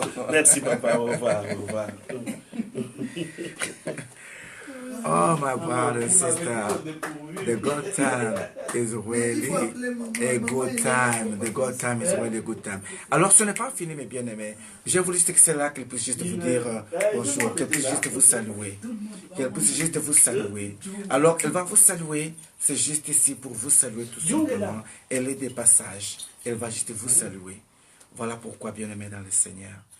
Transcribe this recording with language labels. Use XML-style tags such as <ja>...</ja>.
<fr>Merci papa, au revoir, au revoir.</fr> <en>Oh, my brother and sister, the good time is really a good time. The good time is really a good time.</en> <fr>Alors, ce n'est pas fini, mes bien-aimés. J'ai voulu juste que c'est là qu'elle puisse juste vous dire bonjour, qu'elle puisse juste vous saluer. Qu'elle puisse juste vous saluer. Alors, elle va vous saluer. C'est juste ici pour vous saluer tout simplement. Elle est des passages. Elle va juste vous saluer. Voilà pourquoi, bien-aimés dans le Seigneur.</fr>